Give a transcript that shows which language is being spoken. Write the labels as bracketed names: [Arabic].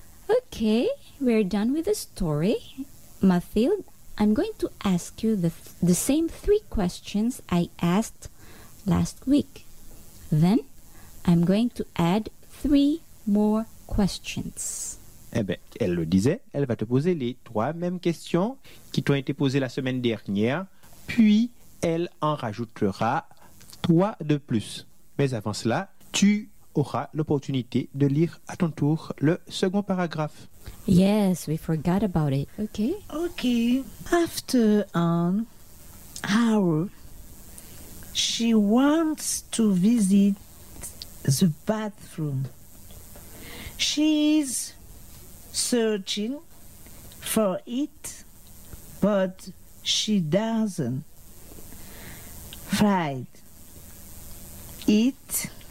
[English] Okay, we're done with the story. Mathilde, I'm going to ask you the same three questions I asked last week. Then I'm going to add three more questions. [French] Eh bien, elle le disait, elle va te poser les trois mêmes questions qui t'ont été posées la semaine dernière, puis elle en rajoutera trois de plus. Mais avant cela, tu aura l'opportunité de lire à ton tour le second paragraphe. [English] Yes, we forgot about it. Okay. Okay. After an hour, she wants to visit the bathroom. She's searching for it, but she doesn't find it.